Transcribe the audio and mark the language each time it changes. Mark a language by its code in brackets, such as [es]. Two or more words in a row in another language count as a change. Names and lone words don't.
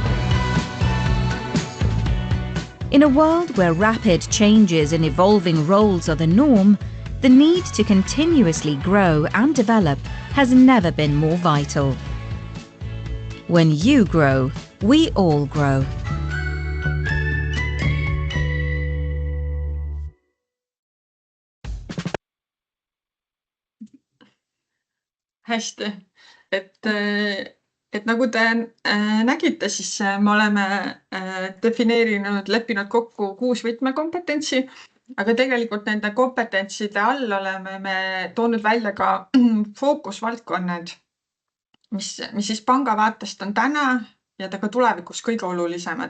[en] In a world where rapid changes and evolving roles are the norm, the need to continuously grow and develop has never been more vital. When you grow, we all grow. [et] Hästi, et nagu te nägite, siis me oleme defineerinud, leppinud kokku 6 võtmekompetentsi, aga tegelikult nende kompetentside all oleme me toonud välja ka fookusvaldkonnad, mis siis panga vaatest on täna ja ka tulevikus kõige olulisemad.